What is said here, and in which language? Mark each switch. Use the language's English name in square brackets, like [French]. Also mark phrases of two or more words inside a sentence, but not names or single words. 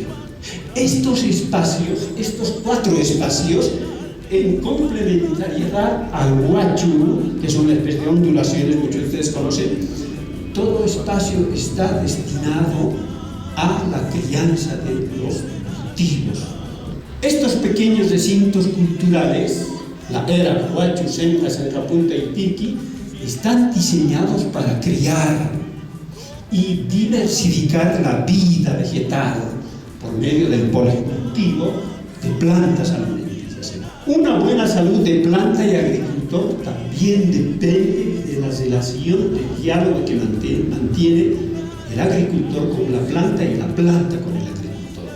[Spanish] Estos espacios, estos 4 espacios, en complementariedad al huachu, que son una especie de ondulaciones, muchos de ustedes conocen, todo espacio está destinado a la crianza de los cultivos. Estos pequeños recintos culturales, la era, huachu, sencas, encapunta y tirqui, están diseñados para criar y diversificar la vida vegetal por medio del policultivo de plantas alimenticias. Una buena salud de planta y agricultor también depende de la relación de diálogo que mantiene el agricultor con la planta y la planta con el agricultor.